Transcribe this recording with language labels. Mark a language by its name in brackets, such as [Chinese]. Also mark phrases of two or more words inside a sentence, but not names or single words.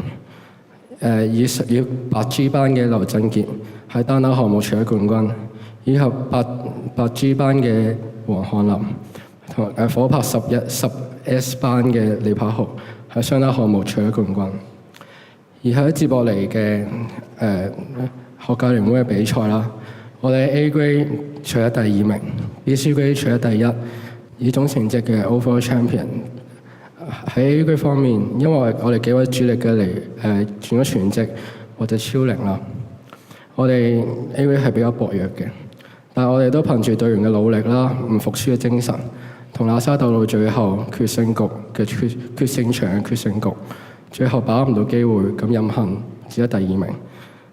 [Cantonese] 以白 G 班嘅劉振傑喺單打項目取得冠軍，以及白 G 班嘅黃漢林同火拍10S 班嘅李柏豪喺雙打項目取得冠軍。而喺接落嚟嘅學界聯會嘅比賽啦，我哋 [English] A grade [Cantonese] 取得第2名 ，B、 [English] C grade [Cantonese] 取得第1，以總成績嘅 [English] overall champion。 [Cantonese] 喺 [English] A grade [Cantonese] 方面，因為我哋幾位主力嘅轉咗全職或者超齡啦，我哋 [English] A grade [Cantonese] 係比較薄弱嘅，但係我哋都憑住隊員嘅努力啦、唔服輸嘅精神，同喇沙鬥到最後決勝局嘅決勝場嘅決勝局，最後把握唔到機會，咁飲恨只得第2名。